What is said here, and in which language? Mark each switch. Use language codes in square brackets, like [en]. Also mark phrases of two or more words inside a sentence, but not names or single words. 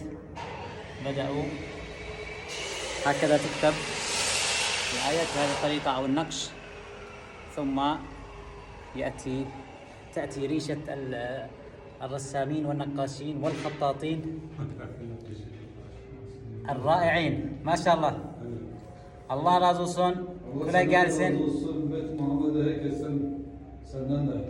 [ar] بدأوا هكذا تكتب الآيات بهذه الطريقة أو النقش، ثم تأتي ريشة الرسامين والنقاشين والخطاطين الرائعين ما شاء الله. [tr] Allah razı olsun. Kolay gelsin. Allah razı olsun. Ümmet Muhammed'e herkesten senden de.